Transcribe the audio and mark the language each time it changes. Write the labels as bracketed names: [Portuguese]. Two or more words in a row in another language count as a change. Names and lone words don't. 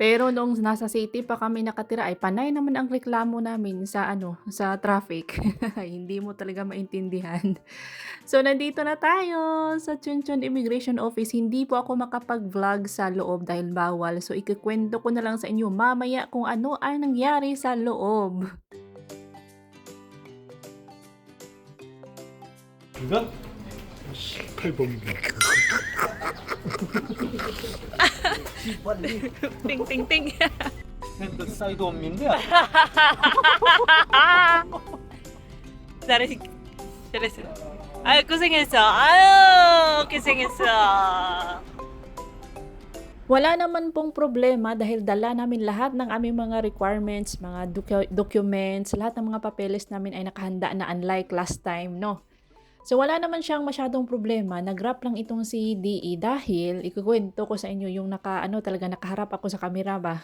[Filipino] Pero nung nasa city pa kami nakatira, ay panay naman ang reklamo namin sa sa traffic. Hindi mo talaga maintindihan. So, nandito na tayo sa Chuncheon Immigration Office. Hindi po ako makapag-vlog sa loob dahil bawal. So, ikikwento ko na lang sa inyo mamaya kung ano ang nangyari sa loob. [Korean] 이건 18번입니다. Ting, ting, ting. 핸드 사이드 옴인데 잘했어. 잘했어. 아유, 고생했어. 아유, 고생했어. [Filipino] Wala naman pong problema dahil dala namin lahat ng aming mga requirements, mga documents, lahat ng mga papeles namin ay nakahanda na, [English] unlike last time, [Filipino] no? So, wala naman siyang masyadong problema. Nag-wrap lang itong si DE dahil ikukwento ko sa inyo yung talaga nakaharap ako sa camera ba.